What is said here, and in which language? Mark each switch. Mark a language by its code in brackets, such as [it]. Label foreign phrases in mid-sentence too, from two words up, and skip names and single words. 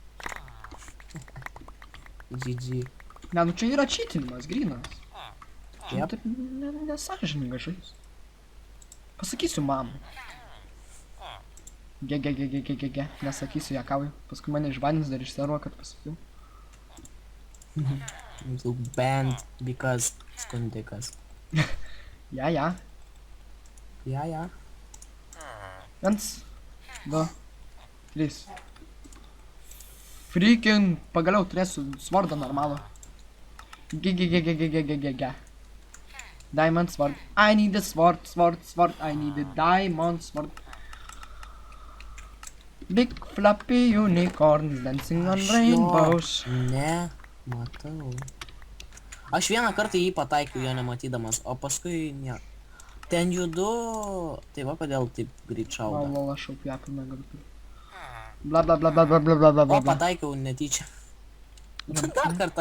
[lt] GG. Ne, nu čia yra cheatinimas, grynas. Čia Jep. taip nesažininga žais. Pasakysiu mamai. Ge. Nesakysiu, jakauju. Paskui mane išbanins dar iš servo, kad pasakiau. [en] You banned because skundikas. [lt] Ja. Ja. 1, 2, 3. Freaking, pagaliau turėsiu svordą normalų. [en] Ge. Diamond sword. I need a sword. I need a diamond sword. Big fluffy unicorns dancing on rainbows. [lt] Ne, matau. Aš vieną kartą jį pataikiau, jo nematydamas, o paskui ne. Ten judu. Tai va, kodėl taip greit šauda. Lol, aš jau pjapinu galiu. Bla. O, pataikiau netyčia. Dar kartą.